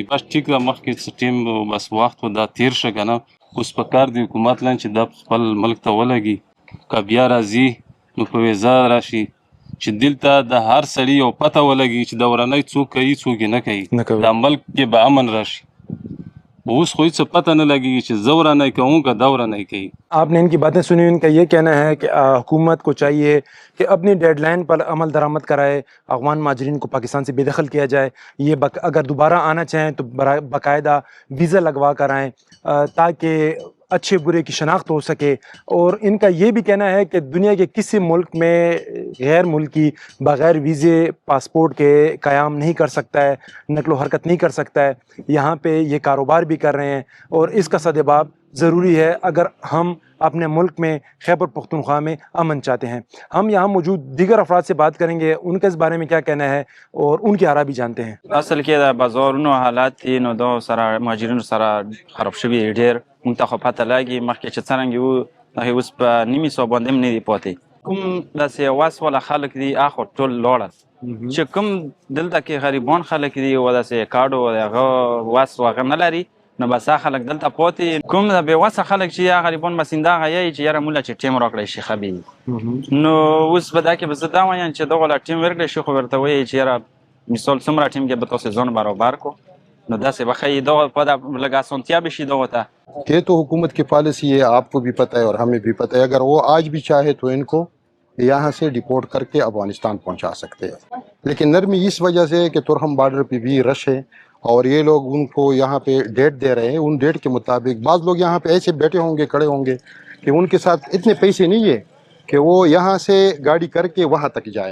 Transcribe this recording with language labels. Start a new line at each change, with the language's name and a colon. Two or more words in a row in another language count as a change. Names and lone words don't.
Pashto: بس ټیک ده, مخکې څه ټیم بس وخت خو دا تېر شه که نه, اوس پکار دی حکومت لاندې چې دا خپل ملک ته ولګي. که بیا راځي نو په ویزا راشي چې دلته د هر سړي یو پته ولګي چې د ورانی څوک کوي څوک یې نه کوي, دا ملک کې به امن راشي. اوس خو هېڅ پته نه لگेगी چې زه ورانی کوم که دا ورانی کوي.
Urdu: آپ نے ان کی باتیں سنیں، ان کا یہ کہنا ہے کہ حکومت کو چاہیے کہ اپنی ڈیڈلائن پر عمل درآمد کرائے، افغان مہاجرین کو پاکستان سے بے دخل کیا جائے، یہ اگر دوبارہ آنا چاہیں تو باقاعدہ ویزا لگوا کر آئیں تاکہ اچھے برے کی شناخت ہو سکے. اور ان کا یہ بھی کہنا ہے کہ دنیا کے کسی ملک میں غیر ملکی بغیر ویزے پاسپورٹ کے قیام نہیں کر سکتا ہے، نقل و حرکت نہیں کر سکتا ہے. یہاں پہ یہ کاروبار بھی کر رہے ہیں اور اس کا سد باب ضروری ہے اگر ہم اپنے ملک میں خیبر پختونخوا میں امن چاہتے ہیں. ہم یہاں موجود دیگر افراد سے بات کریں گے، ان کا اس بارے میں کیا کہنا ہے اور ان کی آراء بھی جانتے ہیں.
Pashto: اصل کې د بازارونو حالات دي نو دا سره مهاجرینو سره خراب شوي ډېر. موږ ته خو پته لګي مخکې چې څرنګه وو هغې اوس په نیمې سوه باندې هم نه دي پاتې. کوم داسې واس والا خلک دي هغه ټول لاړل چې کوم دلته کې غریبان خلک دي او داسې کارډ او هغه واس هغه نه لري نو بس هغه خلک دلته پاتې کوم د بېوسه خلک چې هغه غریبان بسنده هغه یې چې یاره موږ له چې ټیم راکړی شي ښه به نو اوس به دا کې به زه دا وایم چې دغه له ټیم ورکړی شي خو ورته وایي چې یاره مثال څومره ټیم کې به تاسو ځان برابر کو نو داسې به ښایي دغه په لږ اسانتیا به شي دغه ته
Urdu: یہ تو حکومت کی پالیسی ہے، آپ کو بھی پتہ ہے اور ہمیں بھی پتہ ہے. اگر وہ آج بھی چاہے تو ان کو یہاں سے ڈپورٹ کر کے افغانستان پہنچا سکتے ہیں. لیکن نرمی اس وجہ سے ہے کہ ترہم بارڈر پہ بھی رش ہے اور یہ لوگ ان کو یہاں پہ ڈیٹ دے رہے ہیں. ان ڈیٹ کے مطابق بعض لوگ یہاں پہ ایسے بیٹھے ہوں گے، کھڑے ہوں گے کہ ان کے ساتھ اتنے پیسے نہیں ہے کہ وہ یہاں سے گاڑی کر کے وہاں تک جائے.